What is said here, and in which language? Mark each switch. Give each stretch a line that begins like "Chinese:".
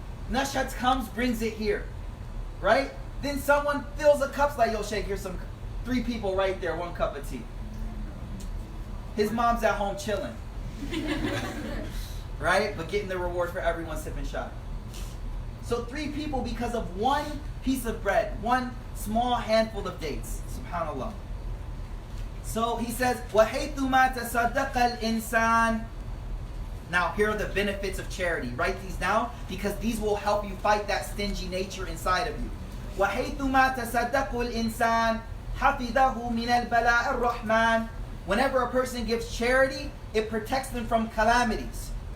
English: Nashhat comes, brings it here, right? Then someone fills a cup, like, yo, Sheikh, here's some 3 people right there, 1 cup of tea. His mom's at home chilling. Right? But getting the reward for everyone sipping shot. So 3 people because of one piece of bread, one small handful of dates. SubhanAllah. So he says,
Arabic: وَحَيْثُ مَا تَصَدَّقَ الْإِنسَانِ.
English: Now here are the benefits of charity. Write these down because these will help you fight that stingy nature inside of you.
Arabic: وَحَيْثُ مَا تَصَدَّقُ الْإِنسَانِ حَفِظَهُ مِنَ الْبَلَاءِ الرَّحْمَنِ.
English: Whenever a person gives charity, it protects them from calamities.